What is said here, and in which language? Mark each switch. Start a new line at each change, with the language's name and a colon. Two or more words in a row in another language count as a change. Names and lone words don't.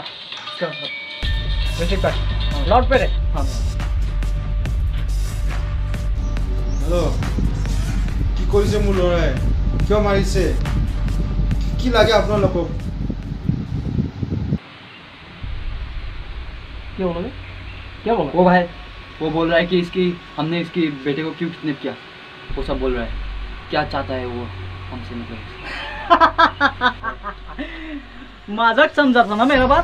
Hindi: रिसीव कर, लाउड पे रे। हाँ
Assamese: হেল্ল' কি কৰিছে মোৰ ল'ৰাই? কিয় মাৰিছে? কি লাগে আপোনালোকক?
Hindi: क्या बोलोगे? क्या बोला? वो भाई, वो बोल रहा है कि हमने इसकी बेटे को क्यों किडनैप किया, वो सब बोल रहा है। क्या चाहता है वो हमसे, मतलब मजाक समझा था ना मेरा बात।